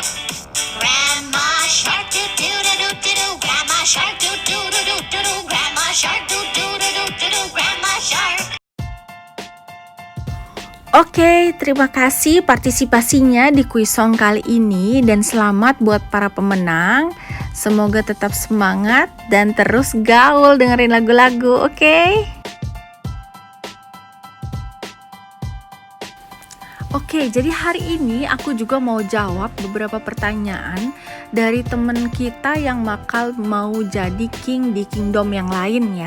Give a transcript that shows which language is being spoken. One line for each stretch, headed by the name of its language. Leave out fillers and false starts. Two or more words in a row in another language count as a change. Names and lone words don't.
English: Grandma shark doo doo doo doo doo. Grandma shark doo doo doo doo doo. Grandma shark doo doo doo doo doo. Grandma shark.
Indonesian: Oke, terima kasih partisipasinya di kuis song kali ini dan selamat buat para pemenang. Semoga tetap semangat dan terus gaul dengerin lagu-lagu, oke? Oke, jadi hari ini aku juga mau jawab beberapa pertanyaan dari temen kita yang bakal mau jadi king di kingdom yang lain ya.